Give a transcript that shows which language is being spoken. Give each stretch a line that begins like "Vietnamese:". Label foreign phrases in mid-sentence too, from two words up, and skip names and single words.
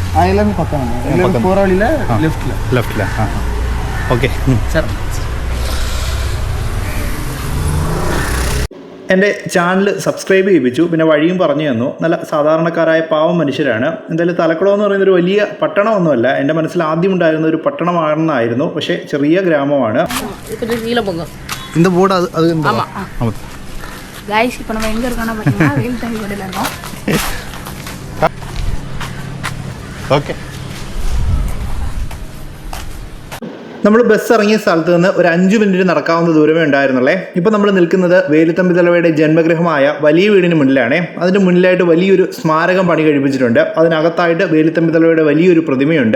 Malayalam: ഓക്കെ എൻ്റെ ചാനൽ സബ്സ്ക്രൈബ് ചെയ്യിപ്പിച്ചു. പിന്നെ വഴിയും പറഞ്ഞു തന്നു. നല്ല സാധാരണക്കാരായ പാവം മനുഷ്യരാണ്. എന്തായാലും തലക്കുളം എന്ന് പറയുന്നൊരു വലിയ പട്ടണമൊന്നുമല്ല. എൻ്റെ മനസ്സിൽ ആദ്യം ഉണ്ടായിരുന്ന ഒരു പട്ടണമാണെന്നായിരുന്നു. പക്ഷേ ചെറിയ ഗ്രാമമാണ്.
Tamil: இந்த போர்டு அது ஆமா गाइस இப்போ நம்ம எங்க இருக்கோம்னா பாத்தீங்கன்னா வேலுத்தம்பி வீடுல இருக்கோம். ஓகே.
Malayalam: നമ്മൾ ബസ് ഇറങ്ങിയ സ്ഥലത്ത് നിന്ന് ഒരു 5 മിനിറ്റ് നടക്കാവുന്ന ദൂരമേ ഉണ്ടായിരുന്നുള്ളേ. ഇപ്പോൾ നമ്മൾ നിൽക്കുന്നത് വേലുത്തമ്പി ദളവയുടെ ജന്മഗൃഹമായ വലിയ വീടിന് മുന്നിലാണ്. അതിന് മുന്നിലായിട്ട് വലിയൊരു സ്മാരകം പണി കഴിപ്പിച്ചിട്ടുണ്ട്. അതിനകത്തായിട്ട് വേലുത്തമ്പി ദളവയുടെ വലിയൊരു പ്രതിമയുണ്ട്.